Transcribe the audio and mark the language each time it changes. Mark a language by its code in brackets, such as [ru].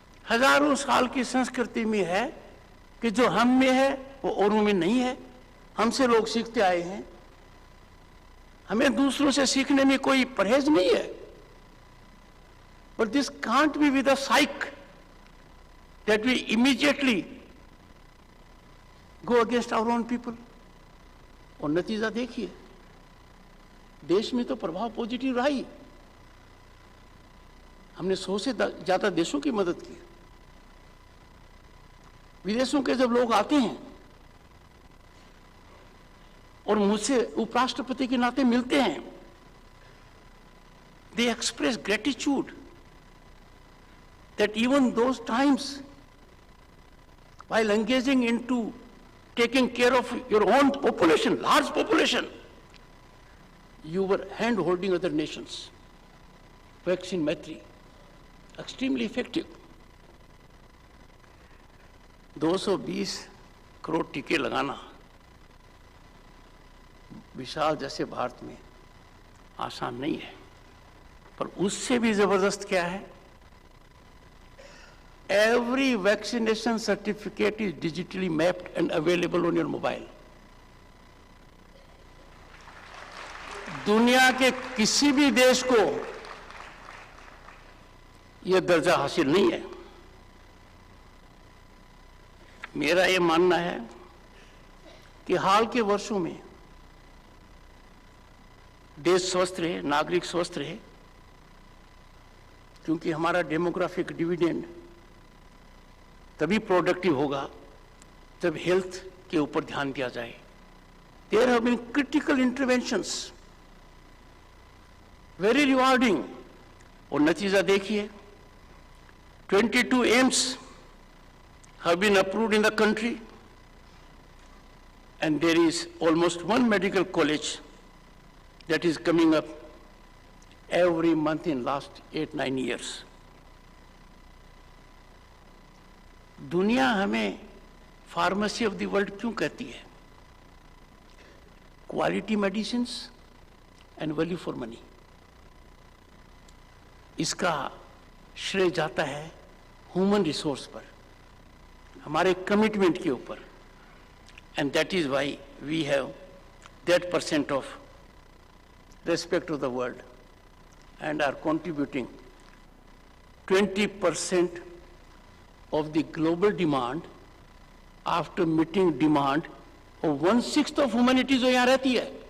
[hi] हजारों साल की संस्कृति में है कि जो हम में है वो औरों में नहीं है, हमसे लोग सीखते आए हैं। हमें दूसरों से सीखने में कोई परहेज नहीं है। [en] But this can't be with a psych that we immediately go against our own people. [hi] और नतीजा देखिए, देश में तो प्रभाव पॉजिटिव रहा ही। हमने 100 से ज्यादा देशों की मदद की। विदेशों के जब लोग आते हैं और मुझसे उपराष्ट्रपति के नाते मिलते हैं, [en] they express gratitude that even those times while engaging into taking care of your own population, large population, you were hand holding other nations. Vaccine Maitri, extremely effective. [hi] 220 crore टीके लगाना विशाल जैसे भारत में आसान नहीं है, पर उससे भी जबरदस्त क्या है, [en] every vaccination certificate is digitally mapped and available on your mobile. [hi] दुनिया के किसी भी देश को यह दर्जा हासिल नहीं है। मेरा यह मानना है कि हाल के वर्षों में देश स्वस्थ रहे, नागरिक स्वस्थ रहे, क्योंकि हमारा डेमोग्राफिक डिविडेंड तभी प्रोडक्टिव होगा जब हेल्थ के ऊपर ध्यान दिया जाए। [en] there have been critical interventions, very rewarding, [hi] और नतीजा देखिए, 22 AIIMS [en] have been approved in the country, and there is almost one medical college that is coming up every month in last 8-9 years. [hi] दुनिया हमें फार्मेसी ऑफ द वर्ल्ड क्यों कहती है? [en] Quality medicines and value for money. [hi] इसका श्रेय जाता है human resource पर, हमारे कमिटमेंट के ऊपर, [en] and that is why we have that % of respect to the world and are contributing 20% of the global demand after meeting demand of 1/6 of humanity [hi] जो यहाँ रहती है।